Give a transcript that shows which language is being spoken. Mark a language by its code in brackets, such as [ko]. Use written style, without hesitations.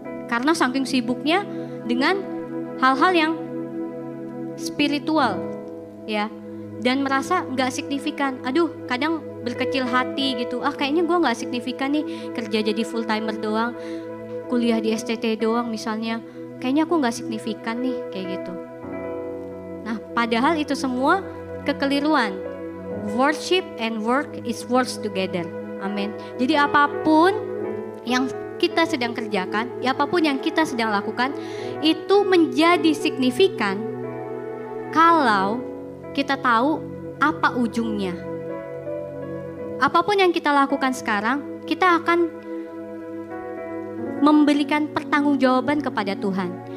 [id] Karena saking sibuknya dengan hal-hal yang spiritual, ya, dan merasa nggak signifikan. Aduh, kadang berkecil hati gitu. Kayaknya gue nggak signifikan nih, kerja jadi full timer doang, kuliah di STT doang misalnya. Kayaknya aku nggak signifikan nih, kayak gitu. Nah, padahal itu semua kekeliruan. [en] Worship and work is works together. [id] Amin. Jadi apapun yang kita sedang kerjakan, apapun yang kita sedang lakukan, itu menjadi signifikan kalau kita tahu apa ujungnya. Apapun yang kita lakukan sekarang, kita akan memberikan pertanggungjawaban kepada Tuhan.